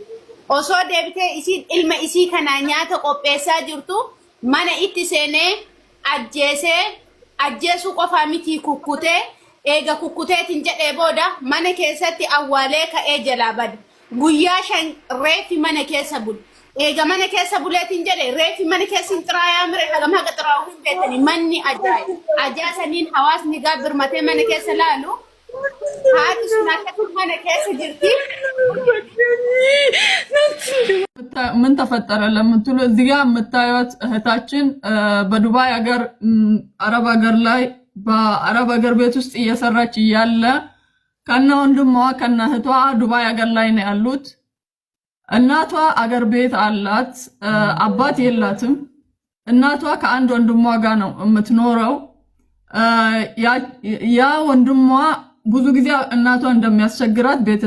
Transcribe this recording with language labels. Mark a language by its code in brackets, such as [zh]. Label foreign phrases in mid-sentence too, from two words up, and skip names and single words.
[om] Osoo deebitee isiin ilma isii kana nyaata qopheessaa jirtu mana itti seenee ajjeesuu qofaa miti kukkutee eega kukkuteetiin jedhee booda mana keessatti awwaalee ka'ee jalaa bade guyyaa 5 reefi mana keessa bule eega mana keessa buleetiin jedhee reefi mana keessin xiraayaa mire hagam haga xiraa'uu hin beekani manni ajaasaniin hawaasni gaabirmatee mana keessa laalu haati sun akka mana keessa jirti. [am] ምን ተፈጠረ ለምትሉ እዚህ ጋር የምታዩት እህታችን በዱባይ ሀገር አረብ ሀገር ላይ በአረብ ሀገር ቤት ውስጥ እየሰራች እያለ ከነ ወንድሟ ከነ እህቷ ዱባይ ሀገር ላይ ነው ያሉት። እናቷ አገር ቤት አላት፣ አባት የላትም። እናቷ ከአንድ ወንድሟ ጋር ነው የምትኖረው። ያ ወንድሟ ብዙ ጊዜ እናቷን እንደሚያስቸግራት